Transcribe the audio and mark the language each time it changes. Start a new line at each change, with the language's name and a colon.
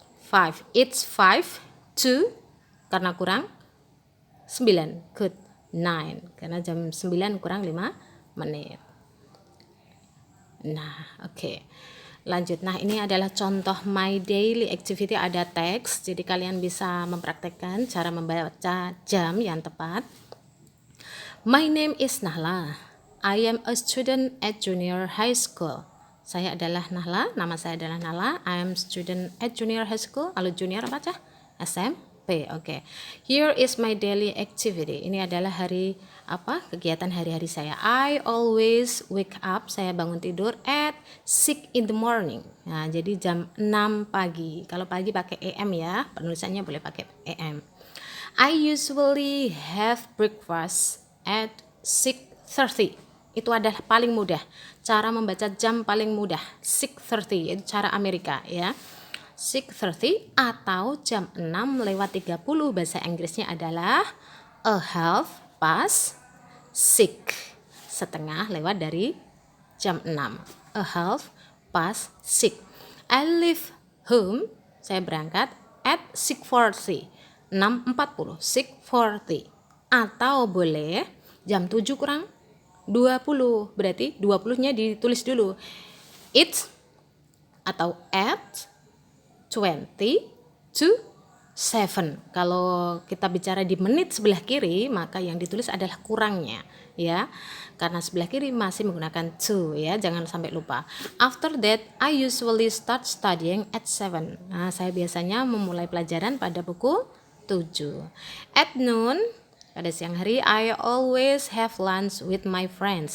Indonesian: 5,
English: it's 5 to,
Indonesian: karena kurang 9, good, 9, karena jam 9 kurang 5 menit. Nah, oke. Lanjut, nah ini adalah contoh my daily activity, ada teks, jadi kalian bisa mempraktekkan cara membaca jam yang tepat.
English: My name is Nahla. I am a student at junior high school.
Indonesian: Saya adalah Nahla, nama saya adalah Nahla.
English: I am student at junior high school.
Indonesian: Kalau junior apa aja? SMP. Oke.
English: Here is my daily activity.
Indonesian: Ini adalah kegiatan hari-hari saya.
English: I always wake up.
Indonesian: Saya bangun tidur
English: at 6 in the morning.
Indonesian: Nah, jadi jam 6 pagi. Kalau pagi pakai AM ya, penulisannya boleh pakai AM.
English: I usually have breakfast at 6:30.
Indonesian: Itu adalah paling mudah, cara membaca jam paling mudah 6:30, itu cara Amerika ya. 6:30 atau jam 6:30 bahasa Inggrisnya adalah
English: a half past 6,
Indonesian: setengah lewat dari jam 6, a half past 6.
English: I leave home,
Indonesian: saya berangkat at 6:40, 6:40, 6:40, atau boleh jam 7 kurang 20, berarti 20-nya ditulis dulu.
English: It's atau at 20 to 7.
Indonesian: Kalau kita bicara di menit sebelah kiri, maka yang ditulis adalah kurangnya ya. Karena sebelah kiri masih menggunakan to ya, jangan sampai lupa.
English: After that, I usually start studying at 7.
Indonesian: Nah, saya biasanya memulai pelajaran pada pukul 7.
English: At noon,
Indonesian: pada siang hari,
English: I always have lunch with my friends.